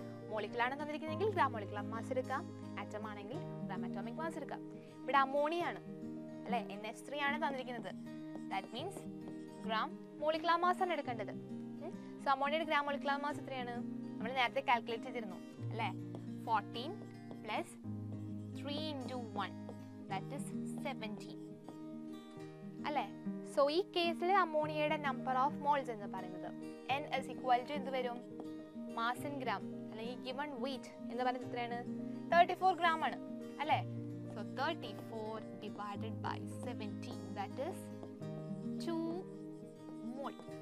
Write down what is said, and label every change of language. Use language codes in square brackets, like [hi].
[ml] മോളിക്കുലാണ് തന്നിരിക്കുന്നതെങ്കിൽ gram molecular mass എടുക്കാം, atom ആണെങ്കിൽ gram atomic mass എടുക്കാം. ഇവിടെ അമോണിയ ആണ് അല്ലെ, NH3 ആണ് തന്നിരിക്കുന്നത്. That means gram molecular mass ആണ് എടുക്കേണ്ടത്. സോ അമോണിയയുടെ ഗ്രാം മോളിക്കുലർ മാസ് എത്രയാണ്? നമ്മൾ നേരത്തെ കാൽക്കുലേറ്റ് ചെയ്തിരുന്നു അല്ലേ? [en] 14 plus 3 into 1, that is 17 അല്ലേ? [ml] സോ ഈ കേസിൽ അമോണിയയുടെ നമ്പർ ഓഫ് മോൾസ് എന്ന് പറയുന്നത് [en] N is equal to [ml] എന്ത് വരും? മാസ് ഇൻ ഗ്രാം അല്ലെങ്കിൽ ഗിവൺ വെയിറ്റ് എന്ന് പറയുന്നത് എത്രയാണ്? 34 gram ആണ് അല്ലേ? [en] So 34 divided by 17, that is 2 mol.